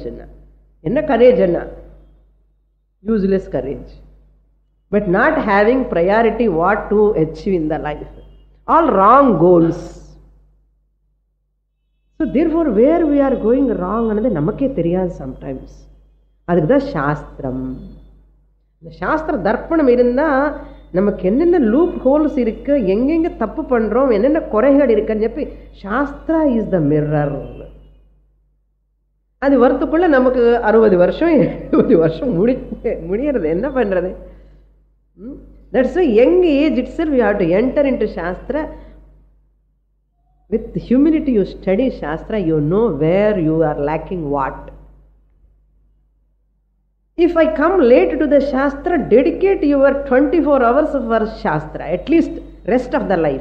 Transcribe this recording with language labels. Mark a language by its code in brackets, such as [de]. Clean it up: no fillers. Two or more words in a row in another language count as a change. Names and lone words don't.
[en] Enna courage enna? Useless courage. But not having priority what to achieve in the life. All wrong goals. So therefore where we are going wrong [ta] அனது நமக்கே தெரியாது [en] sometimes. [ta] அதுக்கு டா சாஸ்திரம். The சாஸ்திர தர்ப்பணம் இருந்தா நமக்கு என்னென்ன [en] loop holes [ta] இருக்கு, எங்கெங்க தப்பு பண்றோம், என்னென்ன குறைகள் இருக்குன்னு சொல்லி [en] shastra is the mirror. [ta] அது வரத்துக்குள்ள நமக்கு 60 வருஷம் 70 வருஷம் முடியறது. என்ன பண்றது? [en] தட்ஸ் a young age itself you have to enter into shastra. With humility you study shastra, you know where you are lacking what. If I come late to the Shastra, dedicate your 24 hours for Shastra, at least rest of the life.